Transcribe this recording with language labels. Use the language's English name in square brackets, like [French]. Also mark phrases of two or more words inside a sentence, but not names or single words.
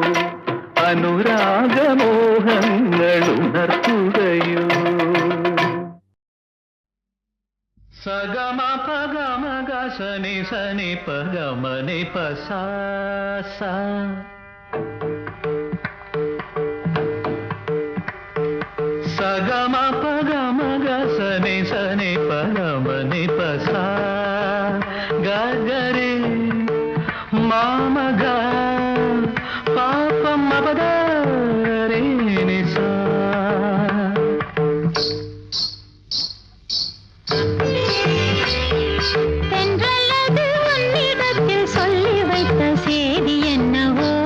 [Malayalam] അനുരാഗമോഹങ്ങൾ ഉണർത്തുകയോ സഗമ പഗമ ഗസനി സനി പഗമനി പസാ సగమ పగమ గసని సని పగమని పసా గగరి మామగ పాపం అబదరే నిసా [Tamil] தென்றல்லது உன்னிடத்தில் சொல்லி வைத்த செய்தி என்னவோ